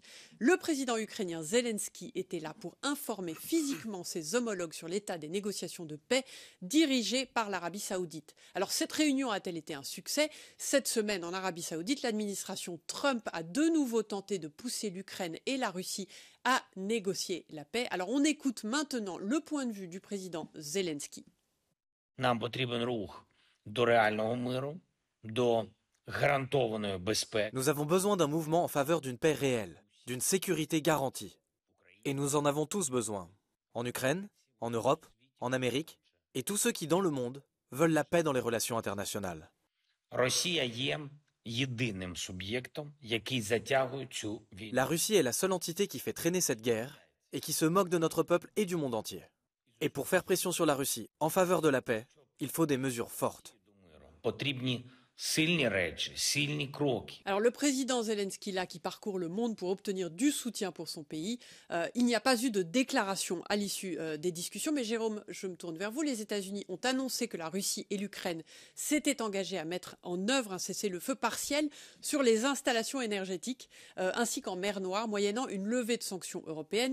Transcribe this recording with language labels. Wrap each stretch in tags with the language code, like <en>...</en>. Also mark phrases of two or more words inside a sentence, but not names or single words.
<fr>Le président ukrainien Zelensky était là pour informer physiquement ses homologues sur l'état des négociations de paix dirigées par l'Arabie saoudite. Alors, cette réunion a-t-elle été un succès ? Cette semaine, en Arabie saoudite, l'administration Trump a de nouveau tenté de pousser l'Ukraine et la Russie à négocier la paix. Alors on écoute maintenant le point de vue du président Zelensky.</fr> <uk>Нам потрібен рух до реального миру, до гарантованої безпеки.</uk> <fr>Nous avons besoin d'un mouvement en faveur d'une paix réelle, d'une sécurité garantie. Et nous en avons tous besoin. En Ukraine, en Europe, en Amérique, et tous ceux qui, dans le monde, veulent la paix dans les relations internationales.</fr> <uk>Росія є єдиним суб'єктом, який затягує цю війну.</uk> <fr>La Russie est la seule entité qui fait traîner cette guerre et qui se moque de notre peuple et du monde entier. Et pour faire pression sur la Russie en faveur de la paix, il faut des mesures fortes.</fr> <uk>Потрібні сильні речі, сильні кроки.</uk> <fr>Alors le président Zelensky, là, qui parcourt le monde pour obtenir du soutien pour son pays, il n'y a pas eu de déclaration à l'issue des discussions. Mais Jérôme, je me tourne vers vous. Les États-Unis ont annoncé que la Russie et l'Ukraine s'étaient engagés à mettre en œuvre un cessez-le-feu partiel sur les installations énergétiques, ainsi qu'en mer Noire, moyennant une levée de sanctions européennes.</fr>